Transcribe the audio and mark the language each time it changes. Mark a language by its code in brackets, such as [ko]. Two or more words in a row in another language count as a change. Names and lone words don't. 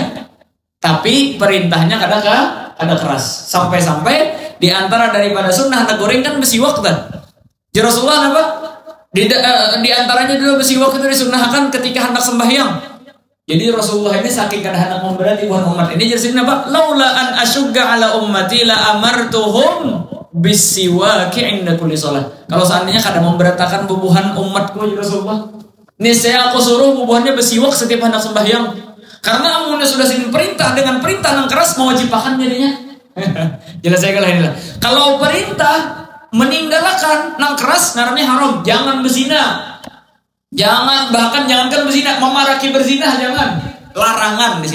[bjn] Tapi perintahnya kada keras. Sampai-sampai di antara daripada sunnah hendak kuring kan besiwak kan. Jadi Rasulullah apa? Di antaranya dulu besiwak itu disunnahkan ketika hendak sembahyang. Jadi Rasulullah ini saking kada hendak memberati umat ini jadi sini apa? [ar] لولا أن أشق على أمتي لأمرتهم بالسواك عند كل صلاة. [bjn] Kalau seandainya kada memberatakan bubuhan umatku ya Rasulullah, niscaya aku suruh bubuhannya besiwak setiap hendak sembahyang. Karena amunnya sudah sini perintah dengan perintah yang keras mewajibkan jadinya. Jelas saya kalau inilah. Kalau perintah meninggalkan yang keras ngarannya haram. Jangan berzina. Jangankan berzina, memaraki berzina jangan. Larangan di sini.